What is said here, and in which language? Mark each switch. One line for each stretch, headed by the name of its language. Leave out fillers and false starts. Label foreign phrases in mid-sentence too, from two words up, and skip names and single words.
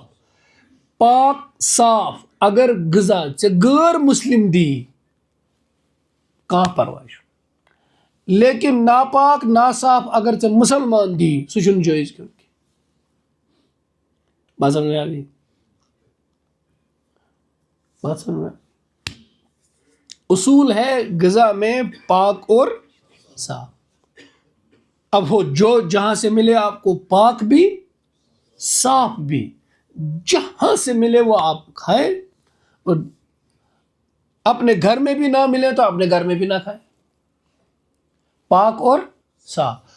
Kashmiri: پاک صاف اگر غذا ژے غیر مسلم دی کانٛہہ پرواے چھُنہٕ، لیکن ناپاک ناصاف اگر ژے مسلمان دی سُہ چھُنہٕ جٲیز کھیوٚن کینٛہہ۔
Urdu: بات سمجھ میں آ گئی؟ بات سمجھ میں؟ اصول ہے غذا میں پاک اور صاف۔ اب ہو جو جہاں سے ملے آپ کو پاک بھی صاف بھی، جہاں سے ملے وہ آپ کھائیں، اور اپنے گھر میں بھی نہ ملے تو اپنے گھر میں بھی نہ کھائیں، پاک اور صاف۔